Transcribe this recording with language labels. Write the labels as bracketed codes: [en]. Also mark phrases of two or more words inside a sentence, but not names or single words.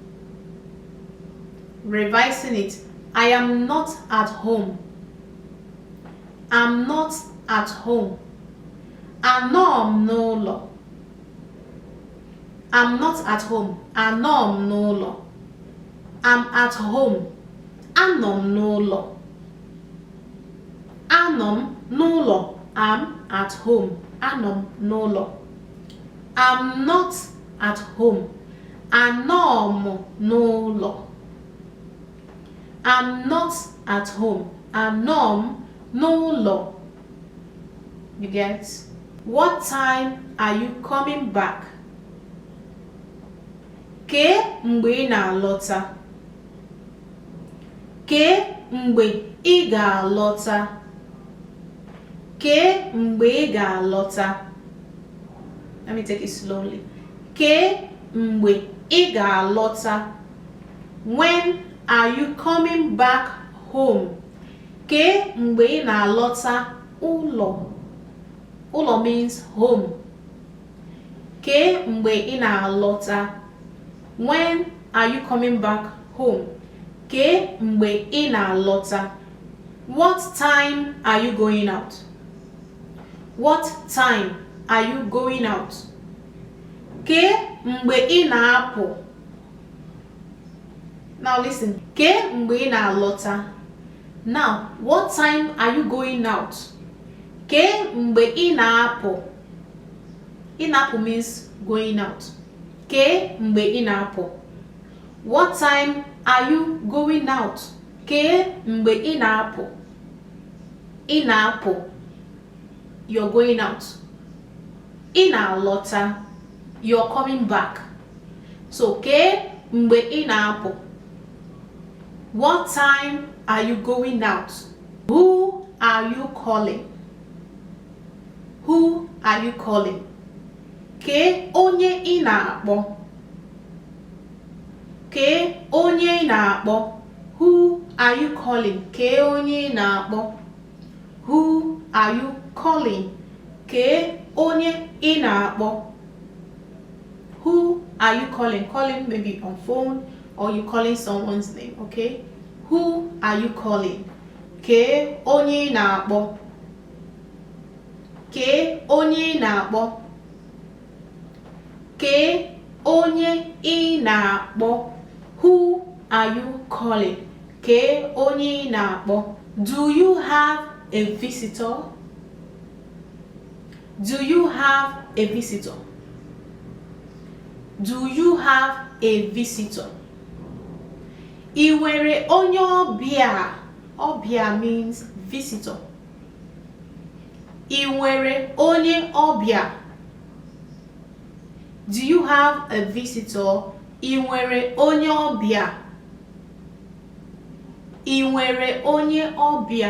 [en] Revising it, I am not at home. I'm not at home. [ig] Anom n'ụlọ. [en] I'm not at home. [ig] Anom n'ụlọ. [en] I'm at home. [ig] Anom n'ụlọ. Anom n'ụlọ. [en] I'm at home. [ig] Anom n'ụlọ. [en] I'm not at home. [ig] Anom n'ụlọ. [en] I'm not at home. [ig] Anom n'ụlọ. [en] You get? What time are you coming back? [ig] Ke mgbe ị na-alọta? Ke mgbe ị ga-alọta? Ke mgbe ị ga-alọta? [en] Let me take it slowly. [ig] Ke mgbe ị ga-alọta? [en] When are you coming back home? [ig] Ke mgbe ị na-alọta ụlọ? [en] Ụlọ means home. [ig] Ke mgbe ị na-alọta? [en] When are you coming back home? [ig] Ke mgbe ị na-alọta? [en] What time are you going out? What time are you going out? [ig] Ke mgbe ị na-apụ? [en] Now listen. [ig] Ke mgbe ị na-alọta? [en] Now, what time are you going out? [ig] Ke mgbe ị na-apụ? Ị na-apụ [en] means going out. [ig] Ke mgbe ị na-apụ? [en] What time are you going out? [ig] Ke mgbe ị na-apụ? Ị na-apụ. [en] You're going out. [ig] Ị na-alọta. [en] You're coming back. So, [ig] ke mgbe ị na-apụ? [en] What time are you going out? Who are you calling? Who are you calling? [ig] Ke onye ị na-akpọ? Ke onye ị na-akpọ? [en] Who are you calling? [ig] Ke onye ị na-akpọ? [en] Who are you calling? [ig] Ke onye ị na-akpọ? [en] Who are you calling? Calling maybe on phone or you calling someone's name, okay? Who are you calling? [ig] Ke onye ị na-akpọ? Ke onye ị na-akpọ? Ke onye ị na-akpọ? [en] Who are you calling? [ig] Ke onye ị na-akpọ? [en] Do you have a visitor? Do you have a visitor? Do you have a visitor? [ig] Ị nwere onye ọbịa? Ọbịa [en] means visitor. [ig] Ị nwere onye ọbịa? [en] Do you have a visitor? [ig] Ị nwere onye ọbịa? Ị nwere onye ọbịa?